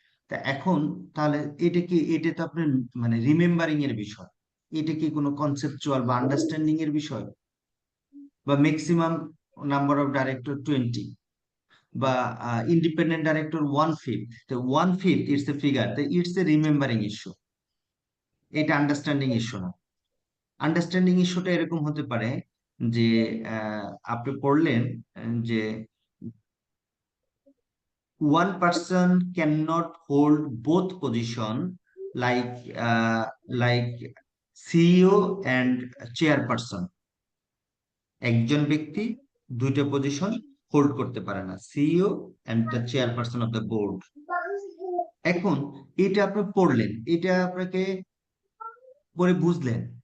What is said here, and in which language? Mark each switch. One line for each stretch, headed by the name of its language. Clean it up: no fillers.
Bangla: তা এখন তাহলে এটা কি, এটা তো আপনার মানে রিমেম্বারিং এর বিষয়, এটা কি কোনো কনসেপচুয়াল বা আন্ডারস্ট্যান্ডিং এর বিষয়? বা ম্যাক্সিমাম নাম্বার অফ ডাইরেক্টর 20, বা ইন্ডিপেন্ডেন্ট ডাইরেক্টর 1/5, তো 1/5
English: it's a figure,
Bangla: তো
English: it's a remembering issue,
Bangla: এটা আন্ডারস্ট্যান্ডিং ইস্যু না। আন্ডারস্ট্যান্ডিং ইস্যুটা এরকম হতে পারে যে আপনি পড়লেন যে
English: one person cannot hold both position like like CEO and chairperson.
Bangla: একজন ব্যক্তি দুইটা পজিশন হোল্ড করতে পারে না,
English: CEO and the chairperson of the board.
Bangla: এখন এটা আপনি পড়লেন, এটা আপনাকে পরে বুঝলেন।